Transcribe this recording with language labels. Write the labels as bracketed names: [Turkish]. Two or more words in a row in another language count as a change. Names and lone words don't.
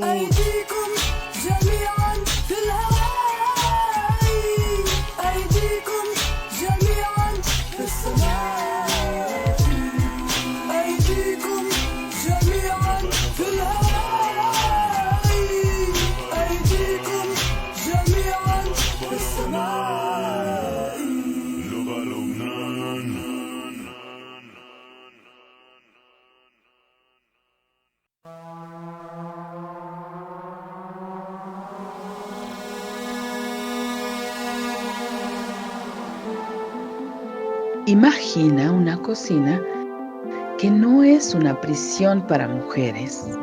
[Arabic] أيديكم جميعا في الهواء أيديكم جميعا في السماء أيديكم جميعا في الهواء أيديكم جميعا في السماء. لبنان [Spanish] Imagina una cocina que no es una prisión para mujeres.